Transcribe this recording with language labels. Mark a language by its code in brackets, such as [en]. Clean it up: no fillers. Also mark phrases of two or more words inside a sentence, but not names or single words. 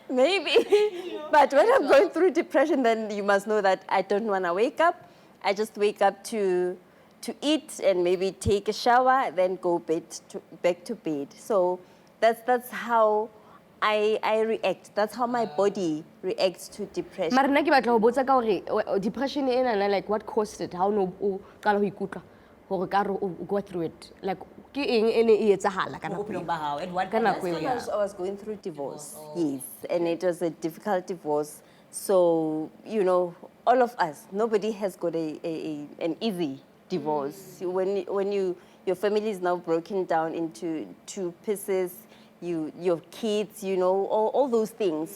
[en] But when I'm going through depression, then you must know that I don't want to wake up. I just wake up to eat and maybe take a shower, then go back to bed. So that's how I react. That's how my body reacts to depression. [st] Mara nna ke batla ho botsa ka hore depression ena [en] like what caused it? [st] How no o qala ho ikutlwa hore ka re o [en] go through it? [st] Like ke eng ene e etsahala ka nako Bophelong ba hao, [en] at what [st] ka nako [en] point? [st] eo? [en] I was going through divorce, yes, and it was a difficult divorce. So, you know, all of us, nobody has got an easy divorce. When your family is now broken down into two pieces, your kids, you know, all those things.